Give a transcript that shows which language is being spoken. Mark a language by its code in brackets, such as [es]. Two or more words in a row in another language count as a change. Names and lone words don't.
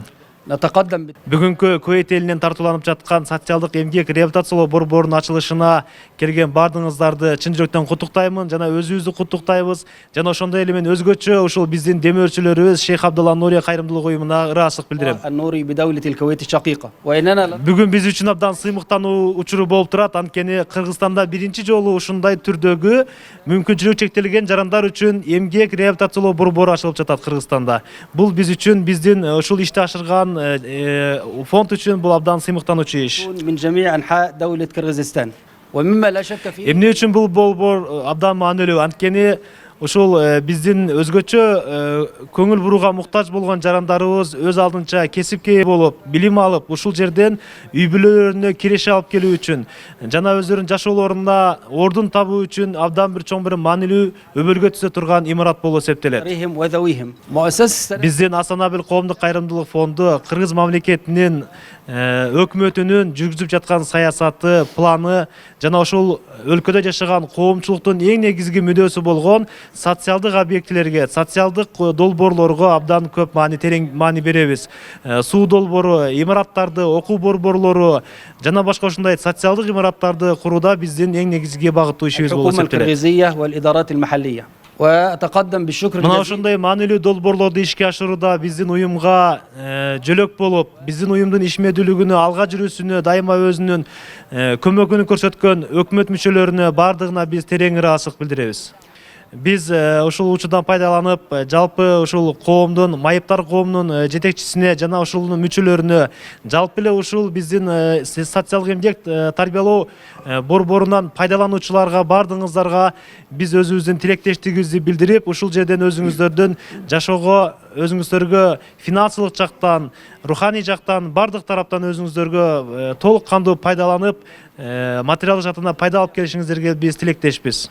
[ar] نتقدم [ky] Бүгүнкү Кувейт элинен тартууланып жаткан социалдык эмгек реабилитациялоо борборунун ачылышына келген бардыгыңыздарды чын жүрөктөн куттуктаймын жана өзүбүздү куттуктайбыз. Жана ошондой эле мен өзгөчө ушул биздин демөөрчүлөрүбүз Шейх Абдалла Нури кайрымдуулук уюмуна ыраазычылык билдирем. [ar] النوري بدولة الكويت الشقيقة وإننا [ky] Бүгүн биз үчүн абдан сыймыктануу учуру болуп турат. Анткени Кыргызстанда биринчи жолу ушундай түрдөгү мүмкүнчүлүгү чектелген жарандар үчүн эмгек реабилитациялоо борбору ачылып жатат Кыргызстанда. Бул биз үчүн биздин ушул ишти ашырган фонд үчүн бул абдан сыймыктануучу иш. [ar] من جميع أنحاء دولة كرغيزستان ومما لا شك فيه [ky] Эмне үчүн бул борбор абдан маанилүү? Анткени ушул биздин өзгөчө көңүл бурууга муктаж болгон жарандарыбыз өз алдынча кесипке болуп, билим алып, ушул жерден үй бүлөлөрүнө киреше алып келүү үчүн жана өздөрүнүн жашоолоруна ордун табуу үчүн абдан бир чоң бир маанилүү өбөлгө түзө турган имарат болуп эсептелет. [ar] وذويهم مؤسسة [ky] Биздин Асанабил коомдук кайрымдуулук фонду Кыргыз мамлекетинин өкмөтүнүн жүргүзүп жаткан саясаты, планы жана ошол өлкөдө жашаган коомчулуктун эң негизги мүдөөсү болгон социалдык объектилерге, социалдык долбоорлорго абдан көп терең маани беребиз. Суу долбоору, имараттарды, окуу борборлору жана башка ушундай социалдык имараттарды курууда биздин эң негизги багыттуу ишибиз болуп [ar] الحكومة [ky] эсептелет. [ar] الكرغيزية والإدارات المحلية وأتقدم بالشكر [ky] Мына [ar] الجزيل [ky] ошондой маанилүү долбоорлорду ишке ашырууда биздин уюмга жөлөк болуп, биздин уюмдун ишмердүүлүгүнө алга жүрүүсүнө дайыма өзүнүн көмөгүн көрсөткөн өкмөт мүчөлөрүнө бардыгына биз терең ыраазычылык билдиребиз. Биз ушул учурдан пайдаланып, жалпы ушул коомдун, майыптар коомунун жетекчисине жана ушулдун мүчөлөрүнө, жалпы эле ушул биздин социалдык эмгек тарбиялоо борборунан пайдалануучуларга бардыгыңыздарга биз өзүбүздүн тилектештигибизди билдирип, ушул жерден өзүңүздөрдүн жашоого, өзүңүздөргө финансылык жактан, руханий жактан, бардык тараптан өзүңүздөргө толук кандуу пайдаланып, материалдык жактан пайда алып келишиңиздерге биз тилектешпиз.